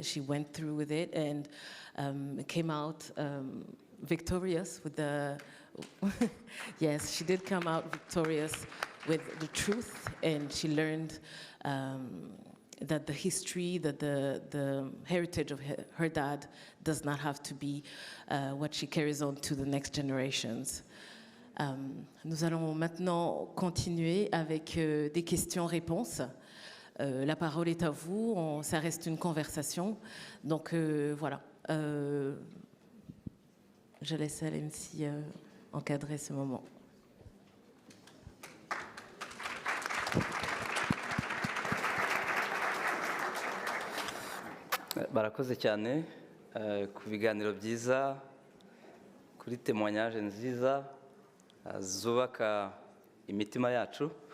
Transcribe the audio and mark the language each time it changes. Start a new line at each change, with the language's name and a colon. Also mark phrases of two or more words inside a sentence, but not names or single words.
English: She went through with it and came out victorious with the, yes, she did come out victorious with the truth, and she learned that the history, that the heritage of her dad does not have to be what she carries on to the next generations.
French: Nous allons maintenant continuer avec des questions-réponses. La parole est à vous, ça reste une conversation. Donc voilà, je laisse à l'MC encadrer ce moment.
Kinyarwanda: Barakoze cyane ku biganiro byiza, kuri témoignage nziza zubaka imitima yacu.